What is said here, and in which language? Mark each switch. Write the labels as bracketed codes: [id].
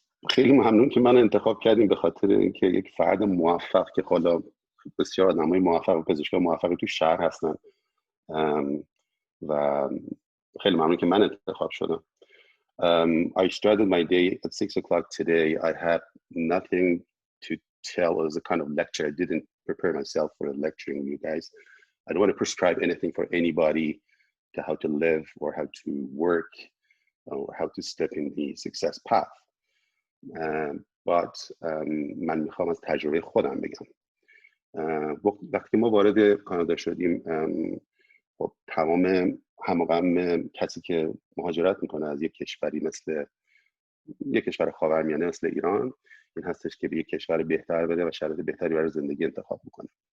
[fa] خیلی ممنون که من انتخاب کردیم به خاطر اینکه یک فرد موفق که حالا بسیار آدمای موفق و پزشکان موفقی تو شهر هستن و خیلی ممنون که من انتخاب شدم. [en] I started my day at 6 o'clock today. I had nothing to tell. It was a kind of lecture. I didn't prepare myself for lecturing you guys. I don't want to prescribe anything for anybody to how to live or how to work or how to step in the success path. But [fa] من میخوام از تجربه خودم بگم. وقتی ما وارد کانادا شدیم، خب تمام همغم کسی که مهاجرت میکنه از یک کشوری مثل یک کشور خاورمیانه مثل ایران این هستش که به یک کشور بهتر بده و شرایط بهتری برای زندگی انتخاب میکنه.